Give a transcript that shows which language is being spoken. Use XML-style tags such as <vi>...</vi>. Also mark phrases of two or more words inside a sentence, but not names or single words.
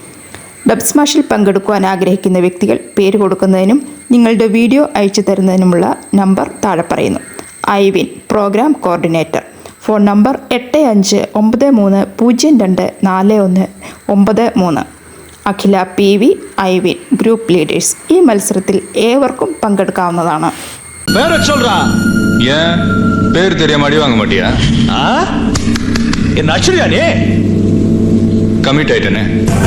<ml>ഡബ് സ്മാഷിൽ പങ്കെടുക്കുവാൻ ആഗ്രഹിക്കുന്ന വ്യക്തികൾ പേര് കൊടുക്കുന്നതിനും നിങ്ങളുടെ വീഡിയോ അയച്ചു തരുന്നതിനുമുള്ള നമ്പർ താഴെ പറയുന്നു. ഐവിൻ</ml> <en>program coordinator. phone number</en> <ml>8593024193. അഖില PV, ഐവിൻ</ml> <en>group leaders.</en> <ml>ഈ മത്സരത്തിൽ ഏവർക്കും പങ്കെടുക്കാവുന്നതാണ്.</ml> <ta>பேர் தெரியாம அடி வாங்க மாட்டியா? என்ன ஆச்சரியானே? கமிட் ஆயிட்டனே.</ta>